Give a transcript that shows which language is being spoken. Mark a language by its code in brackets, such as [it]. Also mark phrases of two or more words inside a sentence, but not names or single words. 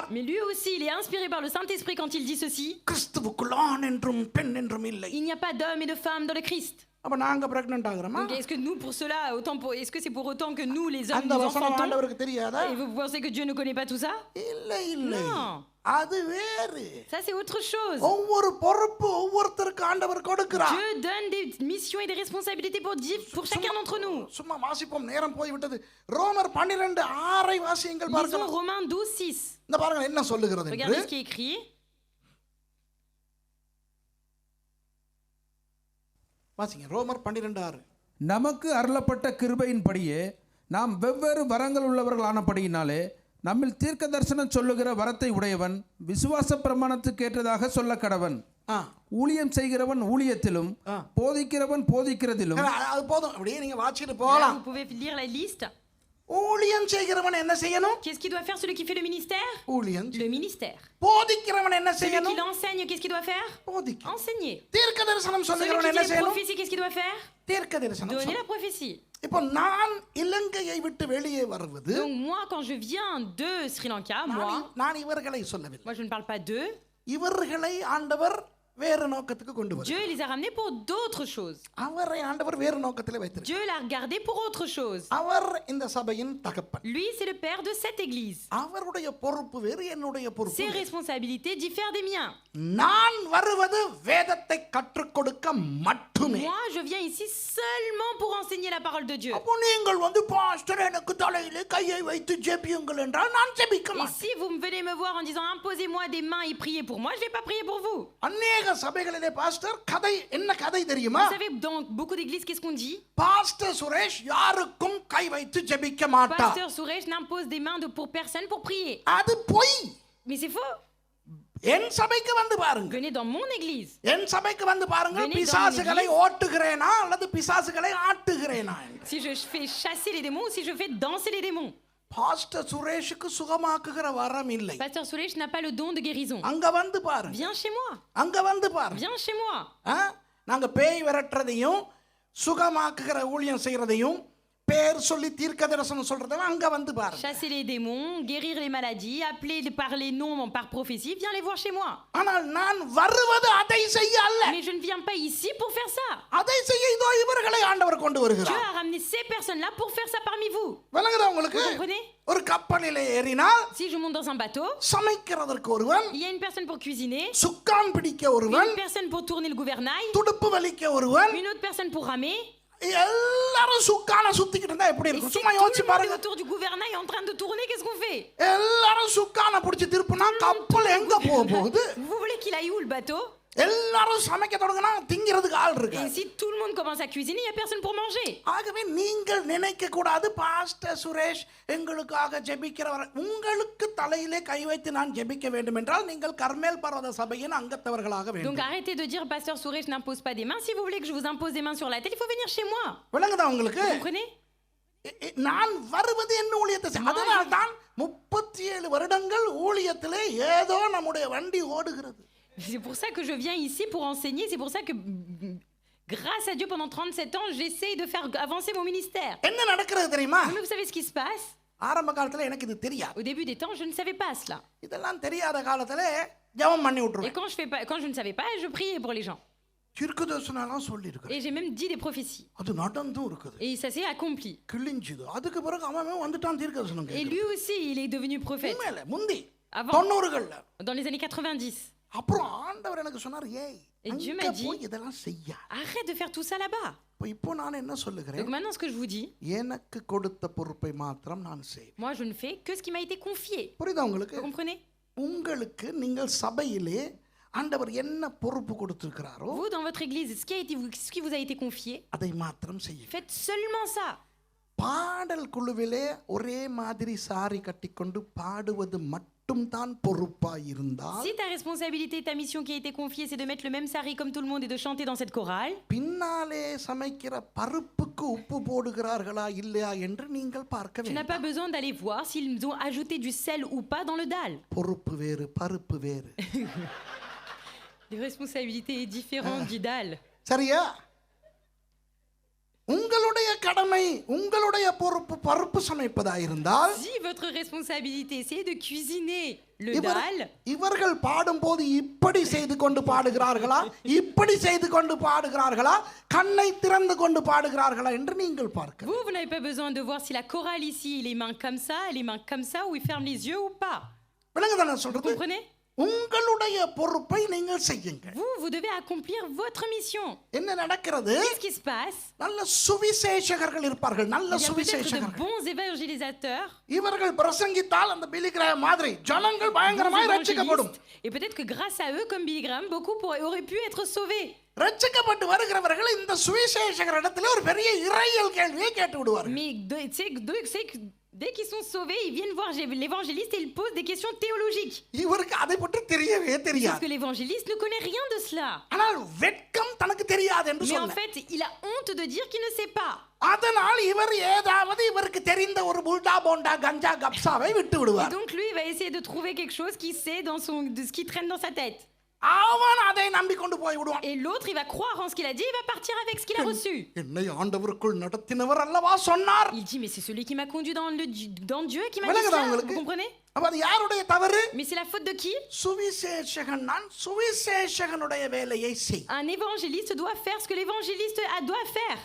[fr] mais lui aussi, il est inspiré par le Saint-Esprit quand il dit ceci. [ta] கிறிஸ்துவுக்குள் ஆண் என்றும் பெண் என்றும் இல்லை. [fr] Il n'y a pas d'homme et de femme dans le Christ. [ta] அப்ப நாங்க பிரெக்னன்ட் ஆகுறோமா? [fr] Donc, est-ce que nous, pour cela, est-ce que c'est pour autant que nous, les hommes, [ta] அந்த [fr] nous [ta] வசனம் [fr] enfantons? [ta] ஆண்டவருக்கு தெரியாதா? [fr] Et vous pensez que Dieu ne connaît pas tout ça? [ta] இல்லை. [fr] Non. [ta] அது வேறு. [fr] Ça, c'est autre chose. [ta] ஒவ்வொரு பொறுப்பு ஒவ்வொருத்தருக்கு ஆண்டவர் கொடுக்கிறார். [fr] Dieu donne des missions et des responsabilités pour chacun d'entre nous. [ta] சும்மா வாசிப்போம், நேரம் போய்விட்டது. ரோமர் 12:6 வாசியுங்கள் [fr] Lisons [ta] பாருங்கள். [fr] Romains 12:6. [ta] இந்த பாருங்க என்ன சொல்லுகிறது என்று. [fr] Regardez ce qui est écrit. [ta] வாசிங்க ரோமர் 12:6. நமக்கு அருளப்பட்ட கிருபையின்படியே நாம் வெவ்வேறு வரங்கள் உள்ளவர்களானபடியினாலே நம்மில் தீர்க்க தரிசனம் சொல்லுகிற வரத்தை உடையவன் விசுவாச பிரமாணத்துக்கு ஏற்றதாக சொல்ல கடவன். ஊழியம் செய்கிறவன் ஊழியத்திலும் போதிக்கிறவன் போதிக்கிறதிலும். அது போதும், அப்படியே நீங்க வாசிட்டு போகலாம். [fr] Vous pouvez lire la liste. [ta] ஊழியம் செய்கிறவன் என்ன செய்யணும்? [fr] Qu'est-ce qu'il doit faire celui qui fait le ministère? [ta] ஊழியம். [fr] Le ministère. [ta] போதிக்கிறவன் என்ன [fr] Celui [ta] செய்யணும்? [fr] qui l'enseigne, qu'est-ce qu'il doit faire? [ta] போதிக்க. [fr] Enseigner. [ta] தீர்க்க தரிசனம் [fr] Celui [ta] சொல்லுகிறவன் [fr] qui [ta] என்ன [fr] dit la [ta] செய்யணும்? [fr] prophétie, qu'est-ce qu'il doit faire? [ta] தீர்க்க தரிசனம். [fr] Donner la prophétie. [ta] இப்போ நான் இலங்கையை விட்டு வெளியே வருவது, [fr] Donc moi, quand je viens de Sri Lanka, moi [ta] நான் இவர்களை சொல்லவில்லை, [fr] je ne parle pas d'eux. [ta] இவர்களை ஆண்டவர் வேறு நோக்கத்துக்கு கொண்டு வர [fr] Dieu les a ramenés pour d'autres choses. [ta] அவரை ஆண்டவர் வேறு நோக்கத்தில் வைத்திருக்கிறார். [fr] Dieu l'a regardé pour autre chose. [ta] அவர் இந்த சபையின் தகப்பன். [fr] Lui, c'est le père de cette église. [ta] அவருடைய பொறுப்பு வேறு, என்னுடைய பொறுப்பு [fr] Ses [ta] வேறு. [fr] responsabilités diffèrent des miens. [ta] நான் வருவது வேதத்தை கற்றுக் கொடுக்க மட்டுமே. [fr] Moi, je viens ici seulement pour enseigner la parole de Dieu. [ta] அப்போ நீங்கள் வந்து பாஸ்டர் எனக்கு தலையிலே கையை வைத்து ஜெபியுங்கள் என்றால் நான் ஜெபிக்க [fr] Et [ta] மாட்டேன். [fr] si vous me venez me voir en disant imposez-moi des mains et priez pour moi, je vais pas prier pour vous. [ta] அநேக சபைகளிலே பாஸ்டர் கதை என்ன கதை தெரியுமா? [fr] Vous savez, dans beaucoup d'églises, qu'est-ce qu'on dit? [ta] பாஸ்டர் சுரேஷ் யாருக்கும் கை வைத்து ஜெபிக்க மாட்டார். [fr] Pasteur Suresh n'impose des mains pour personne pour prier. [ta] அது பொய். [fr] Mais c'est faux. [ta] என் சபைக்கு வந்து பாருங்க. [fr] Venez dans mon église. [ta] என் சபைக்கு வந்து பாருங்க. [fr] Venez dans [ta] பிசாசுகளை [fr] mon église. [ta] ஓட்டுகிறேனா அல்லது பிசாசுகளை ஆட்டுகிறேனா? [fr] Si je fais chasser les démons ou si je fais danser les démons. [ta] பாஸ்டர் சுரேஷுக்கு சுகமாக்குகிற வரம் இல்லை. [fr] Pasteur Suresh n'a pas le don de guérison. [ta] அங்க வந்து பாருங்க. [fr] Viens chez moi. [ta] அங்க வந்து பாருங்க. [fr] Viens chez moi. [ta] நாங்க பேய் விரட்டுறதையும் சுகமாக்குகிற ஊழியம் செய்யறதையும் பேர் சொல்லி தீர்க்க தரிசனம் சொல்றதையும் அங்க வந்து பாருங்க. [fr] Chasser les démons, guérir les maladies, appeler par les noms par prophétie, viens les voir chez moi. [ta] ஆனால் நான் வருவது அதை செய்ய அல்ல. [fr] Mais je ne viens pas ici pour faire ça. [ta] அதை செய்ய இதோ இவர்களை ஆண்டவர் கொண்டு [fr] Dieu [ta] வருகிறார். [fr] a ramené ces personnes-là pour faire ça parmi vous. [ta] விளங்குதா உங்களுக்கு? [fr] Vous comprenez? [ta] ஒரு கப்பலிலே ஏறினால் [fr] Si je monte dans un bateau, [ta] சமைக்கிறதற்கு ஒருவன், [fr] il y a une personne pour cuisiner, [ta] சுக்கான் பிடிக்க ஒருவன், [fr] une personne pour tourner le gouvernail, [ta] துடுப்பு வலிக்க ஒருவன், [fr] une autre personne pour ramer. [ta] எல்லாரும் சுக்கான சுத்திக்கிட்டு இருந்தா எப்படி [fr] Et [ta] இருக்கும்? [fr] si [ta] சும்மா [fr] tout [ta] யோசிச்சு [fr] le monde est [ta] பாருங்க. [fr] autour du gouvernail en train de tourner, qu'est-ce qu'on fait? [ta] எல்லாரும் சுக்கான பிடிச்சு திருப்புனா கப்பல் எங்க போக போகுது? [fr] Vous voulez qu'il aille où le bateau? [ta] எல்லாரும் சமைக்க தொடங்கினா திங்கிறதுக்கு ஆள் இருக்கு. [fr] Et si tout le monde commence à cuisiner, il n'y a personne pour manger. [ta] ஆகவே நீங்கள் நினைக்க கூடாது பாஸ்டர் சுரேஷ் எங்களுக்காக ஜெபிக்கிறவர். உங்களுக்கு தலையிலே கை வைத்து நான் ஜெபிக்க வேண்டும் என்றால் நீங்கள் கர்மேல் பர்வத சபையின் அங்கத்தவர்களாக [fr] Donc [ta] வேண்டும். [fr] arrêtez de dire Pasteur Suresh n'impose pas des mains. Si vous voulez que je vous impose des mains sur la tête, il faut venir chez moi. [ta] விளங்குதா உங்களுக்கு? [fr] Vous comprenez? [ta] நான் வருவது என்ன ஊழியத்தை செய்ய. அதனால தான் 37 வருடங்கள் ஊழியத்திலே ஏதோ நம்முடைய வண்டி ஓடுகிறது. [fr] C'est pour ça que je viens ici pour enseigner. C'est pour ça que, grâce à Dieu, pendant 37 ans, j'essaye de faire avancer mon ministère. [ta] என்ன நடக்கிறது தெரியுமா? [fr] Mais vous savez ce qui se passe? [ta] ஆரம்ப காலத்துல எனக்கு இது தெரியாது. [fr] Au début des temps, je ne savais pas cela. [ta] இதெல்லாம் தெரியாத காலத்துல ஜெபம் பண்ணி [fr] Et [ta] விட்டுருவேன். [fr] quand je ne savais pas, je priais pour les gens. [ta] தீர்க்கதரிசனம் சொல்லி இருக்கேன். [fr] Et j'ai même dit des prophéties. [ta] அது நடந்தும் இருக்குது. [fr] Et ça s'est accompli. [ta] கிழிஞ்சுது. அதுக்கு பிறகு அவன் வந்துட்டான் தீர்க்கதரிசனம். [fr] Et lui aussi, il est devenu prophète. [ta] உண்மையில முந்தி [fr] Avant. [ta] 90கள்ல. [fr] Dans les années 90. [ta] அப்புறம் ஆண்டவர் எனக்கு சொன்னார், ஏய் [fr] Et Dieu [ta] அங்க [fr] m'a dit, [ta] போய் இதெல்லாம் செய்ய. [fr] arrête de faire tout ça là-bas. [ta] இப்போ நான் என்ன சொல்லுகிறேன்? [fr] Donc maintenant, ce que je vous dis, [ta] எனக்கு கொடுத்த பொறுப்பை மாத்திரம் நான் செய்வேன். [fr] moi, je ne fais que ce qui m'a été confié. [ta] புரியுதா உங்களுக்கு? [fr] Vous comprenez? [ta] உங்களுக்கு நீங்கள் சபையிலே ஆண்டவர் என்ன பொறுப்பு கொடுத்திருக்கிறாரோ [fr] Vous, dans votre église, ce qui vous a été confié, [ta] அதை மாத்திரம் செய்யுங்க. [fr] faites seulement ça. [ta] பாடல் குழுவிலே ஒரே மாதிரி சாரி கட்டிக்கொண்டு பாடுவது மட்டும் தான் பொறுப்பாய் இருந்தால், [fr] Si ta responsabilité, ta mission qui a été confiée, c'est de mettre le même sari comme tout le monde et de chanter dans cette chorale, [ta] பின்னாலே சமைக்கிற பருப்புக்கு உப்பு போடுகிறார்களா இல்லையா என்று நீங்கள் பார்க்க [fr] tu n'as [ta] வேண்டும். [fr] pas besoin d'aller voir s'ils ont ajouté du sel ou pas dans le dalle. [ta] பொறுப்பு வேறு, பருப்பு வேறு. [fr] Les responsabilités différentes du dalle. [ta] சரியா? உங்களுடைய கடமை, உங்களுடைய பொறுப்பு பருப்பு சமைப்பதாயிருந்தால், [fr] Si votre responsabilité, c'est de cuisiner le [ta] இவர்- [fr] dalle, [ta] இவர்கள் பாடும்போது இப்படி செய்து கொண்டு பாடுகிறார்களா, இப்படி செய்து கொண்டு பாடுகிறார்களா, கண்ணை திறந்து கொண்டு பாடுகிறார்களா என்று நீங்கள் பார்க்க. [fr] vous n'avez pas besoin de voir si la chorale ici, les mains comme ça, les mains comme ça, ou ils ferment les yeux ou pas. [ta] விளங்குதானே [fr] Vous [ta] சொல்றது? [fr] comprenez? [ta] உங்களுடைய பொறுப்பை நீங்கள் செய்யுங்கள். [fr] Vous devez accomplir votre mission. [ta] என்ன நடக்கிறது? [fr] Qu'est-ce qui se passe? [ta] நல்ல சுவிசேஷகர்கள் இருப்பார்கள், நல்ல [fr] Il y a peut-être de [ta] சுவிசேஷகர்கள். [fr] bons évangélisateurs, [ta] இவர்கள் பிரசங்கித்தால் அந்த பிலிகிரா மாதிரி ஜனங்கள் [fr] bons [ta] பயங்கரமாய் ரட்சிக்கப்படும். [fr] évangélistes, et peut-être que grâce à eux, comme Billy Graham, beaucoup auraient pu être sauvés. [ta] ரட்சிக்கப்பட்டு வருகிறவர்கள் இந்த சுவிசேஷகர் இடத்துல ஒரு பெரிய இறையியல் கேள்வியை கேட்டு விடுவார்கள். [fr] Mais dès qu'ils sont sauvés, ils viennent voir l'évangéliste et ils posent des questions théologiques. [ta] இவருக்கு அதை பற்றி தெரியவே [fr] Parce [ta] தெரியாது. [fr] que l'évangéliste ne connaît rien de cela. [ta] ஆனால் வெட்கம் தனக்கு தெரியாது என்று [fr] Mais en [ta] சொன்னார். [fr] fait, il a honte de dire qu'il ne sait pas. [ta] அதனால் இவர் ஏதாவது இவருக்கு தெரிந்த ஒரு புல்டா போண்டா கஞ்சா கப்சாவை விட்டு [fr] Et [ta] விடுவார். [fr] donc lui, il va essayer de trouver quelque chose qu'il sait de ce qui traîne dans sa tête. [ta] அவன் அதை நம்பிக்கொண்டு போய் விடுவான். [fr] Et l'autre, il va croire en ce qu'il a dit, il va partir avec ce qu'il a reçu. [ta] என்னை ஆண்டவருக்குள் நடத்தினவர் அல்லவா சொன்னார். [fr] Il dit, mais c'est celui qui m'a conduit dans Dieu qui m'a dit [ta] விளங்குதா [fr] cela. [ta] உங்களுக்கு? [fr] Vous comprenez? [ta] அப்ப அது யாருடைய தவறு? [fr] Mais c'est la faute de qui? [ta] சுவிசேஷகன். நான் சுவிசேஷகனுடைய வேலையை செய். [fr] Un évangéliste doit faire ce que l'évangéliste doit faire.